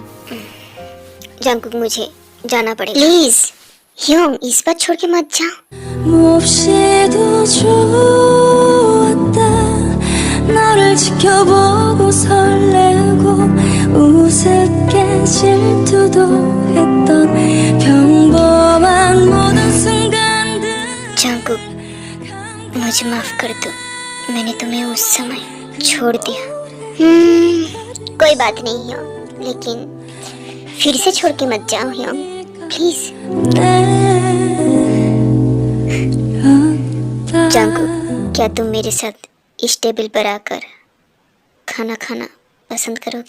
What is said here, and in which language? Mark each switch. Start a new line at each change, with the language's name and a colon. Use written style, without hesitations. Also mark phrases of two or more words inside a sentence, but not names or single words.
Hindi: जंगकुक, मुझे जाना पड़ेगा। प्लीज योंग, इस बार छोड़ के मत जाओ।
Korean: 몹시도 좋았다 너를 지켜보고 설레고 우습게 질투도 했던 평범한 모든 순간들
Hindi: जंगकुक, मुझे माफ कर दो, मैंने तुम्हें उस समय छोड़ दिया। कोई बात नहीं है, लेकिन फिर से छोड़ के मत जाओ ह्योंग, प्लीज। जंगकुक, क्या तुम मेरे साथ इस टेबल पर आकर खाना खाना पसंद करोगे?